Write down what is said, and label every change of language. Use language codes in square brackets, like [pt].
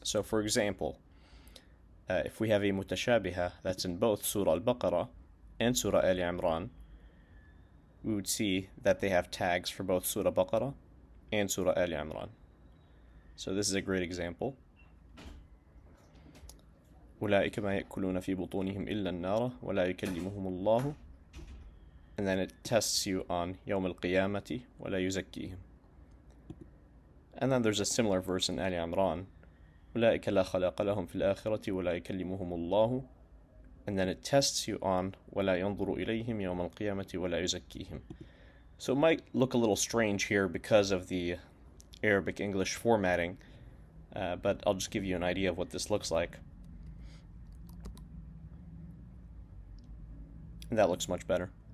[en] So for example, if we have a mutashabiha that's in both Surah Al-Baqarah and Surah Ali Imran, we would see that they have tags for both Surah Baqarah and Surah Ali Imran. So this is a great example. [ar] أولئك ما يأكلون في بطونهم إلا النار ولا يكلمهم الله. [en] And then it tests you on [ar] يوم القيامة ولا يزكيهم. [en] And then there's a similar verse in Ali Imran. [ar] أولئك لا خلاق لهم في الآخرة ولا يكلمهم الله. [en] And then it tests you on [ar] ولا ينظر إليهم يوم القيامة ولا يزكيهم. [en] So it might look a little strange here because of the Arabic English formatting, but I'll just give you an idea of what this looks like. And that looks much better.